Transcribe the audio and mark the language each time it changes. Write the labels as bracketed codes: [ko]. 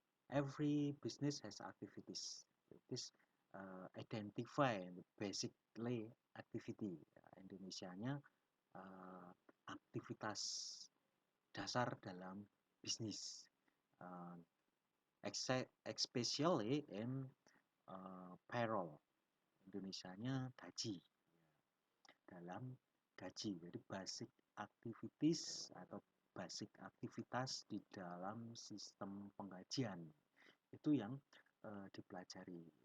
[en] Every business has activities. This identify the basically activity. [id] Indonesianya aktivitas dasar dalam bisnis. [en] Uh, especially in payroll. [id] Indonesianya gaji, dalam gaji. Jadi [en] basic activities [id] atau basic aktivitas di dalam sistem penggajian itu yang dipelajari.